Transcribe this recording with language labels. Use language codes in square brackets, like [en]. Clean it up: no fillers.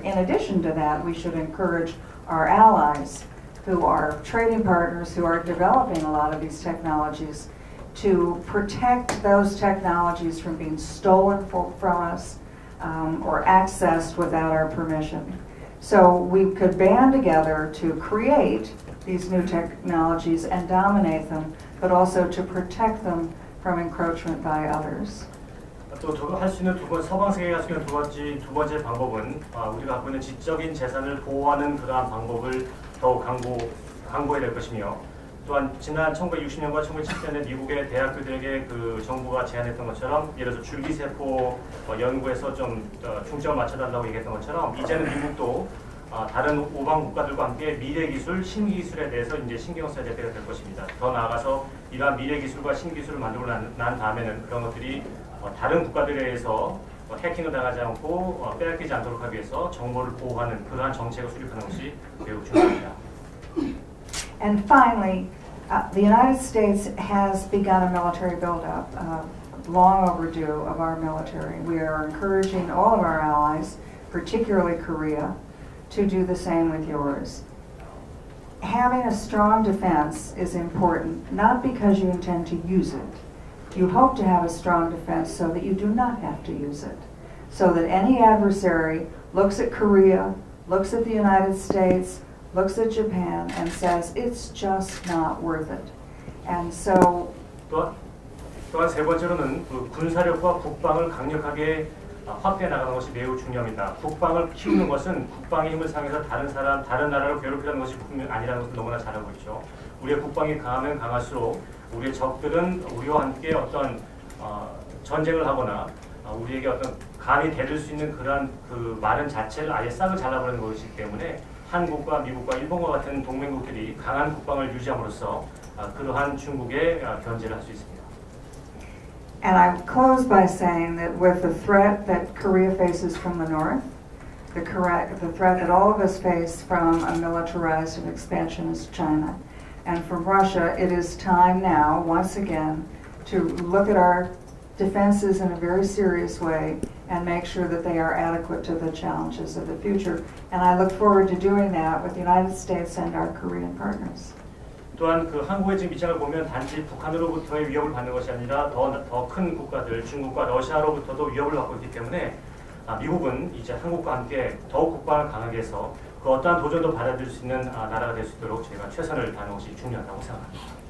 [en] In addition to that, we should encourage our allies, who are trading partners, who are developing a lot of these technologies, to protect those technologies from being stolen from us or accessed without our permission. So we could band together to create these new technologies and dominate them, but also to protect them from encroachment by others. [ko] 또 할 수 있는 서방 세계가 할 수 있는 두 번째 방법은 우리가 갖고 있는 지적인 재산을 보호하는 그러한 방법을 더욱 강구해야 될 것이며, 또한 지난 1960년과 1970년에 미국의 대학교들에게 그 정부가 제안했던 것처럼, 예를 들어서 줄기세포 연구에서 좀 중점을 맞춰달라고 얘기했던 것처럼, 이제는 미국도 다른 오방 국가들과 함께 미래 기술, 신기술에 대해서 이제 신경을 써야 될 때가 될 것입니다. 더 나아가서 이러한 미래 기술과 신기술을 만들고 난 다음에는 그런 것들이 다른 국가들에 의해서 해킹을 당하지 않고 빼앗기지 않도록 하기 위해서 정보를 보호하는 그러한 정책을 수립하는 것이 매우 중요합니다. [en] And finally, the United States has begun a military buildup, long overdue of our military. We are encouraging all of our allies, particularly Korea, to do the same with yours. Having a strong defense is important, not because you intend to use it. You hope to have a strong defense so that you do not have to use it, so that any adversary looks at Korea, looks at the United States, looks at Japan, and says, it's just not worth it. And so [ko] 또한 세 번째로는 그 군사력과 국방을 강력하게 확대해 나가는 것이 매우 중요합니다. 국방을 키우는 것은 국방의 힘을 상해서 다른 나라를 괴롭히는 것이 아니라는 것을 너무나 잘 알고 있죠. 우리의 국방이 강하면 강할수록 우리의 적들은 우리와 함께 어떤 전쟁을 하거나 우리에게 어떤 감히 대들 수 있는 그러한 그 말은 자체를 아예 싹을 잘라버리는 것이기 때문에 한국과 미국과 일본과 같은 동맹국들이 강한 국방을 유지함으로써 그러한 중국의 견제를 할 수 있습니다. [en] And I close by saying that with the threat that Korea faces from the north, the threat that all of us face from a militarized and expansionist China, and from Russia, it is time now, once again, to look at our defenses in a very serious way and make sure that they are adequate to the challenges of the future. And I look forward to doing that with the United States and our Korean partners. [ko] 또한 그 한국의 지금 입장을 보면 단지 북한으로부터의 위협을 받는 것이 아니라 더 큰 국가들, 중국과 러시아로부터도 위협을 받고 있기 때문에 미국은 이제 한국과 함께 더욱 국방을 강하게 해서 그 어떠한 도전도 받아들일 수 있는 나라가 될 수 있도록 저희가 최선을 다하는 것이 중요하다고 생각합니다.